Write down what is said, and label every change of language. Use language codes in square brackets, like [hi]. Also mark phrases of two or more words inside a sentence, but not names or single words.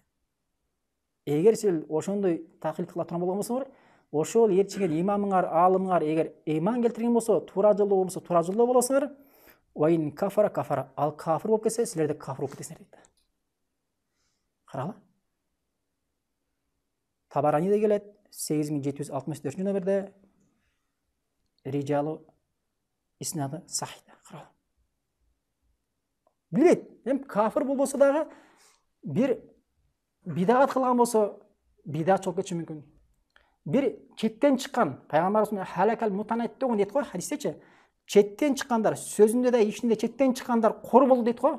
[ky] Эгер силер ошондой таклит кыла турган болгон болсоңор, ошол ээрчиген имамыңар, алымыңар эгер ыйман келтирген болсо, туура жолдо болсо, туура жолдо болосуңар, [ar] وإن كفر, [ky] ал кафир болуп кетсе, силер да кафир болуп кетесиңер дейт да. Карагыла. Табараниде келет, 8764 номерде, [ar] رجال إسناده صحيح. [ky] Билет, кафир болбосо дагы бир бидагат кылган болсо, бидагат чогуу кетиши мүмкүн. Бир четтен чыккан, пайгамбарыбыз [ar] هلك المتنطعون [ky] дейт го хадистечи. Четтен чыккандар, сөзүндө да, ишинде четтен чыккандар кор болду дейт го.